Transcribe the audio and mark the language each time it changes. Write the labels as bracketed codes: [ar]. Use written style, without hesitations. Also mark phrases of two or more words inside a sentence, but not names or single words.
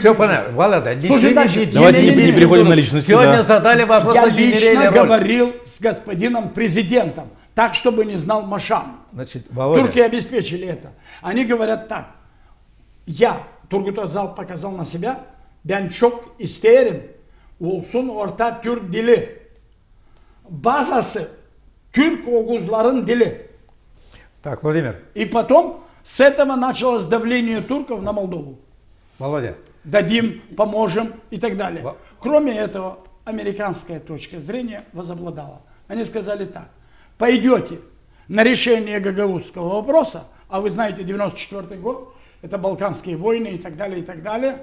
[ru] Все понятно. Володя, слушай, дальше. Давайте не переходим на личности. Сегодня задали вопрос Я о Демиреле. лично говорил с господином президентом, так, чтобы не знал Машан. Значит, Володя. Турки обеспечили это. Они говорят так. Turgut Özal показал на себя. [gag] Ben çok isterim olsun orta Türk dili. Bazası Türk Oğuzların dili. [ru] Так, Владимир. И потом с этого началось давление турков на Молдову. Володя. Дадим, поможем и так далее. Кроме этого, американская точка зрения возобладала. Они сказали так. Пойдете на решение гагаузского вопроса, а вы знаете, 94 год, это Балканские войны и так далее, и так далее.